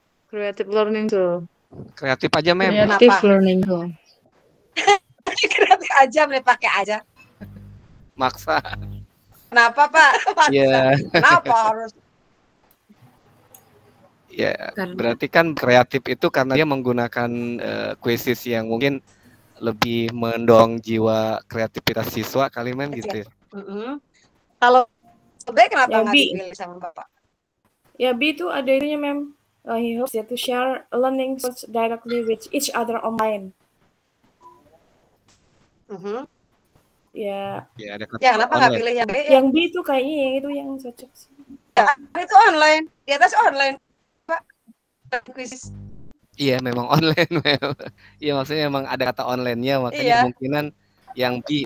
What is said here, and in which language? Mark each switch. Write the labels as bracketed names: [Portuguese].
[English] Creative learning tool. [Indonesian] Kreatif aja, Mem. [English] Creative learning tool. [Indonesian] Kreatif aja, boleh pakai aja. Maksa. Kenapa, Pak? Iya. Kenapa harus? Ya, berarti kan kreatif itu karena dia menggunakan quizzes yang mungkin lebih mendorong jiwa kreativitas siswa kali, Mem, gitu. Kalau B kenapa nggak dipilih sama Bapak? Ya, B itu ada itunya, Mem. [English] He hopes to share learning directly with each other online. [Indonesian] Ya. Ya, ada kenapa nggak pilih yang B? Yang B itu kayaknya yang itu yang cocok sih. Ya, itu online. Di atas online, Pak. Quiz. Iya, memang online, Mem. Iya, maksudnya memang ada kata online-nya, makanya kemungkinan yang B.